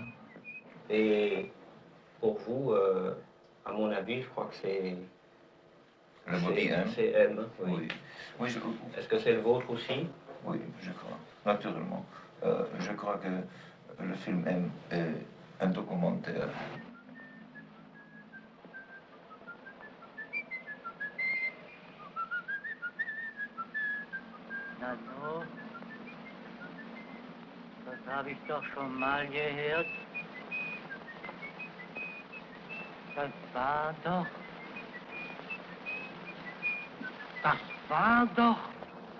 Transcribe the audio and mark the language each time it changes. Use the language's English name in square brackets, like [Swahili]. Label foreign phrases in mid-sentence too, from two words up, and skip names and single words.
[French] Et pour vous, à mon avis, je crois que c'est... Le maudit M. C'est M, oui. Oui, est-ce que c'est le vôtre aussi? Oui, je crois, naturellement. Je crois que le film M est un documentaire. [German] Nano, das habe ich doch schon mal gehört. Das war doch